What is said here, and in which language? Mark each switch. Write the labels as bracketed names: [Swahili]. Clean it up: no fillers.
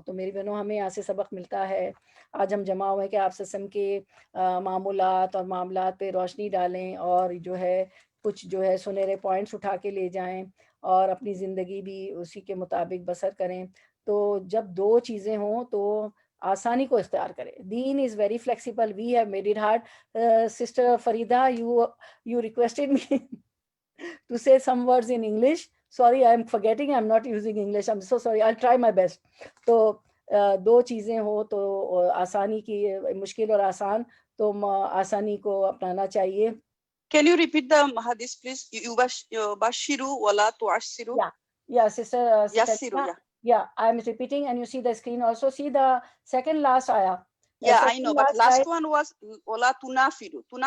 [Urdu] تو میری بہنوں ہمیں یہاں سے سبق ملتا ہے، آج ہم جمع ہوئے کہ آپ سسم کے معمولات اور معاملات پہ روشنی ڈالیں اور جو ہے کچھ جو ہے سنہرے پوائنٹس اٹھا کے لے جائیں اور اپنی زندگی بھی اسی کے مطابق بسر کریں. تو جب دو چیزیں ہوں تو آسانی کو اختیار کرے. [English] Then is very flexible, we have made it hard. Sister Farida, you requested me to say some words in English. Sorry, I'm forgetting, I'm not using English. I'm so sorry, I'll try my best. [Urdu] تو دو چیزیں ہو تو آسانی کی مشکل اور آسان تو آسانی کو اپنانا چاہیے. [English] Can you repeat the hadith, please? [Arabic] Bashiru wala tu'assiru. [English] Yeah, sister. Yassiru, yeah. Yeah, I'm repeating, and you see the screen also. See the second last ayah. Yeah, I know, but last one was [Arabic] wala tunafiru.